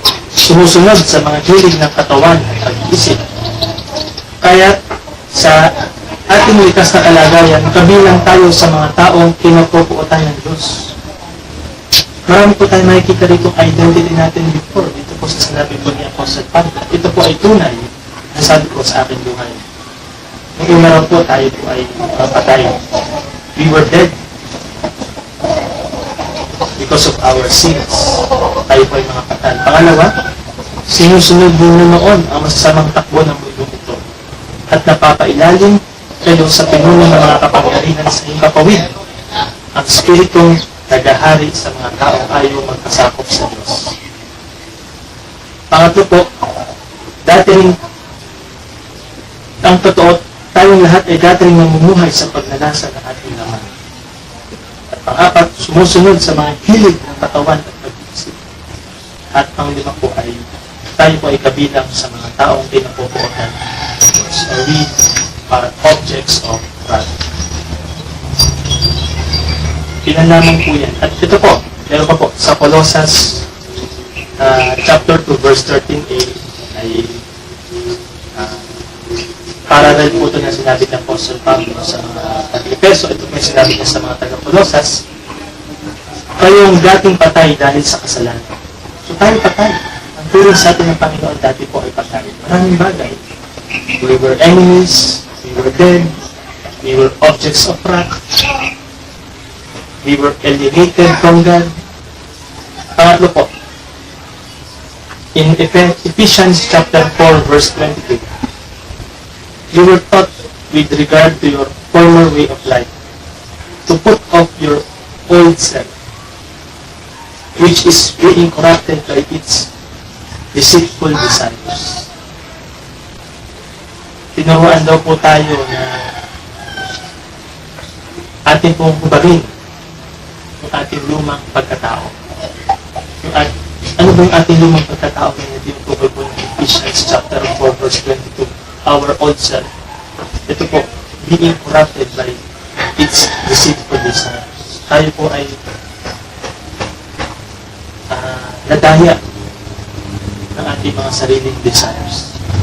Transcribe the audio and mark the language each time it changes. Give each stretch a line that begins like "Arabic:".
Filipino: Sumusunod sa mga hilig ng katawan at pag-iisip. Kaya sa ating likas na kalagayan, kabilang tayo sa mga taong pinapupuotan ng Diyos. Marami po tayo makikita rito identity natin before. Dito po sa sinabi po ni Apostle Pablo. Ito po ay tunay na sabi ko sa aking buhay. Nung una raw po tayo po ay patay.
English: We were dead because of our sins.
Filipino: Tayo po ay mga patay. Pangalawa, sinusunod din noon ang masasamang takbo ng mundo ito. At napapailalim kayo sa pinuno ng mga kapangyarihan sa inyong kapawid. Ang Spiritong nagahari sa mga taong ayaw magkasakop sa Diyos. Pangatlo po, dati rin ang totoo, tayong lahat ay dati rin namumuhay sa pagnanasa ng ating laman. At pang-apat, sumusunod sa mga hilig ng katawan at pag-iisip. At pang-lima po ay tayo po ay kabilang sa mga taong pinapupuotan ng Diyos.
English: Or we are objects of wrath.
Filipino: Pinalaman po yan. At ito po, meron pa po, sa Colossians chapter 2 verse 13a ay parallel po ito na sinabi ng Apostle Pablo sa mga Efeso, ito may sinabi niya sa mga taga-Colosas, kayong dating patay dahil sa kasalanan. So tayo patay. Ang turing sa atin ng Panginoon dati po ay patay. Maraming bagay.
English: We were enemies, we were dead, we were objects of wrath, we were alienated from God.
Filipino: Pangatlo po,
English: in Ephesians chapter 4 verse 22, you were taught with regard to your former way of life to put off your old self, which is being corrupted by its deceitful desires.
Filipino: Tinuruan daw po tayo na ating pong hubarin yung ating lumang pagkatao. Ano ba yung ating lumang pagkatao na tinutugol po ng Ephesians chapter 4 verse 22?
English: Our old self. Ito po, being corrupted by its deceitful desires.
Filipino: Tayo po ay nadaya ng ating mga sariling desires.